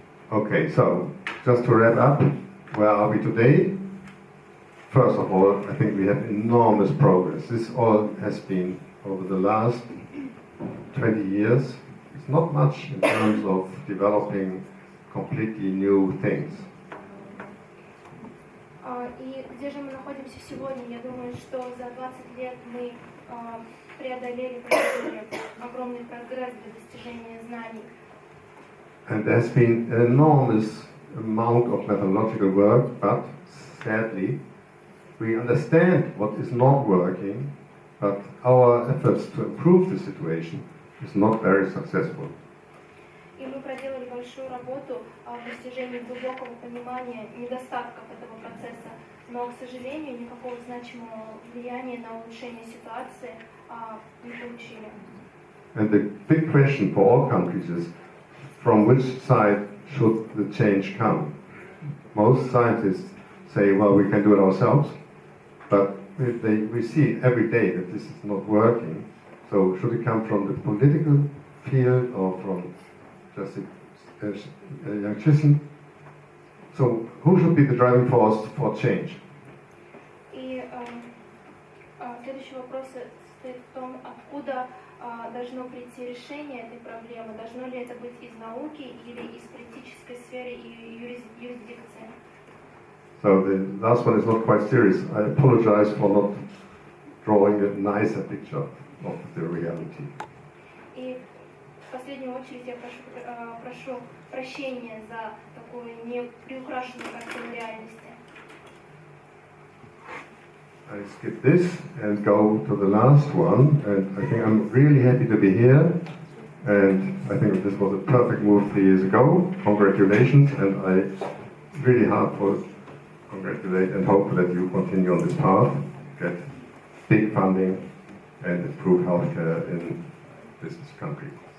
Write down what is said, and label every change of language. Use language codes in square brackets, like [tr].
[en] Okay, so just to wrap up, where are we today? First of all, I think we have enormous progress. This all has been over the last 20 years. It's not much in terms of developing completely new things. [ru] И где же мы находимся сегодня? Я думаю, что за 20 лет мы преодолели огромный прогресс для достижения знаний. [en] And there's been an enormous amount of methodological work, but sadly, we understand what is not working, but our efforts to improve the situation is not very successful. [ru] И мы проделали большую работу в достижении глубокого понимания недостатков этого процесса, но, к сожалению, никакого значимого влияния на улучшение ситуации не получили. [en] And the big question for all countries is, from which side should the change come? Most scientists say, well, we can do it ourselves, but we see every day that this is not working. So should it come from the political field or from just a young citizen? So who should be the driving force for change? [ru] И следующий вопрос состоит в том, откуда должно прийти решение этой проблемы. Должно ли это быть из науки или из политической сферы и юрисдикции? [en] So the last one is not quite serious. I apologize for not drawing a nicer picture of the reality. [ru] И в последнюю очередь я прошу прощения за такую неприукрашенную картину реальности. [en] I skip this and go to the last one, and I think I'm really happy to be here, and I think this was a perfect move 3 years ago. Congratulations, and I really heartfelt congratulate and hope that you continue on this path, get big funding, and improve healthcare in this country.